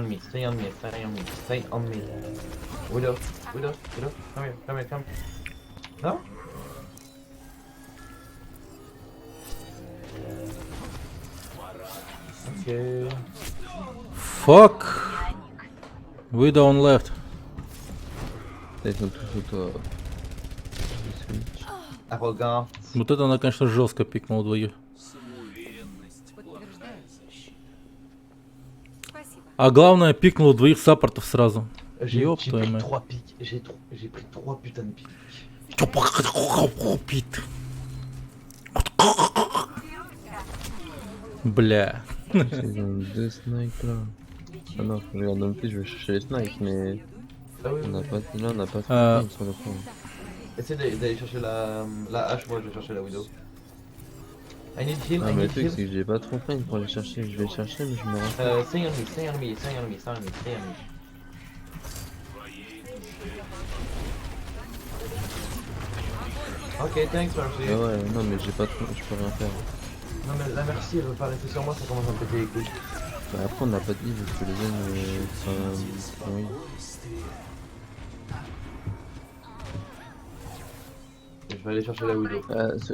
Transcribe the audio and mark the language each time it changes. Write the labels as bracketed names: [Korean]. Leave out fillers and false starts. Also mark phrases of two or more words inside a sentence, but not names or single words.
[English] Widow. Come here. No? Okay. Fuck. Widow on left. [French] Ils sont tous auto. Arrogant. [Russian] Вот это она, конечно, жестко пикнула двоих. А главное, пикнула двоих саппортов сразу. [French] J'ai [Russian] Ёб твою [French] pris [Russian] мать. [French] 3 pics. J'ai pris 3 putains de pics. [Russian] Бля. [French] Ils ont 2 snipes là. Ah non, je regarde non plus, je vais chercher les snipes, mais. Ah oui, On n'a pas, là, on n'a pas trop Euh. de temps sur le point. Essaye d'aller chercher la hache, moi je vais chercher la Widow. [English] I need heal, Ah, I [French] mais le [English] need [French] truc, [English] heal. [French] c'est que j'ai pas trop faim pour aller chercher. Je vais chercher, mais je me rends. [English] Stay on me. Ok, thanks Mercy. [French] Ah ouais, non, mais j'ai pas trop. Je peux rien faire. Non mais la Mercy elle veut pas rester sur moi, ça commence à me péter les couilles. Bah, après, on n'a pas de heal parce que les zones sont. Oui. Je vais aller chercher la Widow.